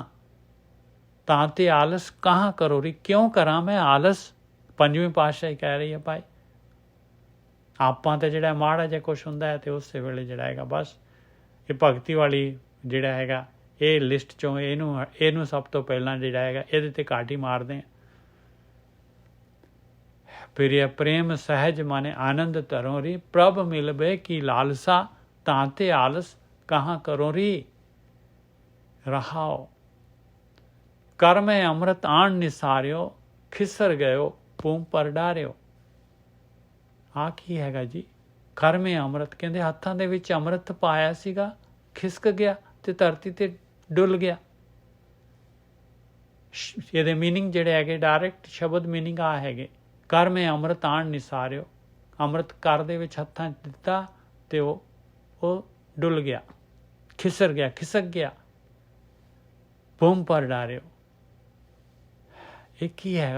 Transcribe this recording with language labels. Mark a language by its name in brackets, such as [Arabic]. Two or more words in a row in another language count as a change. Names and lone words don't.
[Braj] ਤਾਂ ਤੇ ਆਲਸ ਕਹਾਂ ਕਰੋ ਰੀ, [Punjabi] ਕਿਉਂ ਕਰਾਂ ਮੈਂ ਆਲਸ? ਪੰਜਵੀਂ ਪਾਤਸ਼ਾਹੀ ਕਹਿ ਰਹੀ ਹੈ ਭਾਈ ਆਪਾਂ ਤੇ ਜਿਹੜਾ ਮਾੜਾ ਜਿਹਾ ਕੁਛ ਹੁੰਦਾ ਹੈ ਤੇ ਉਸੇ ਵੇਲੇ ਜਿਹੜਾ ਹੈਗਾ ਬਸ ਇਹ ਭਗਤੀ ਵਾਲੀ ਜਿਹੜਾ ਹੈਗਾ ਇਹ ਲਿਸਟ ਚੋਂ ਇਹਨੂੰ ਸਭ ਤੋਂ ਪਹਿਲਾਂ ਜਿਹੜਾ ਹੈਗਾ ਇਹਦੇ ਤੇ ਕਾਟੀ ਮਾਰਦੇ ਆ। [Braj] प्रिय प्रेम सहज माने आनंद तरो री, प्रभ मिलबे की लालसा, तांते आलस कहाँ करो री। रहाओ कर में अमृत आण निसारियो, खिसर गयो पूम पर डारियो। [Punjabi] ਆਹ ਕੀ ਹੈਗਾ ਜੀ? [Braj] कर में अमृत [Punjabi] ਕਹਿੰਦੇ ਹੱਥਾਂ ਦੇ ਵਿੱਚ ਅੰਮ੍ਰਿਤ ਪਾਇਆ ਸੀਗਾ, ਖਿਸਕ ਗਿਆ ਤੇ ਧਰਤੀ ਤੇ ਡੁੱਲ੍ਹ ਗਿਆ। ਇਹਦੇ ਮੀਨਿੰਗ ਜਿਹੜੇ ਹੈਗੇ ਡਾਇਰੈਕਟ ਸ਼ਬਦ ਮੀਨਿੰਗ ਆ ਹੈਗੇ [Braj] ਕਰ ਮੈਂ ਅੰਮ੍ਰਿਤ ਆਣ ਨਿਸਾਰਿਓ, [Punjabi] ਅੰਮ੍ਰਿਤ ਕਰ ਦੇ ਵਿੱਚ ਹੱਥਾਂ 'ਚ ਦਿੱਤਾ ਤੇ ਉਹ ਡੁੱਲ ਗਿਆ, ਖਿਸਰ ਗਿਆ, ਖਿਸਕ ਗਿਆ। [Braj] ਭੂਮ ਪਰ ਡਾਰਿਓ, [Punjabi] ਇਹ ਕੀ ਹੈਗਾ?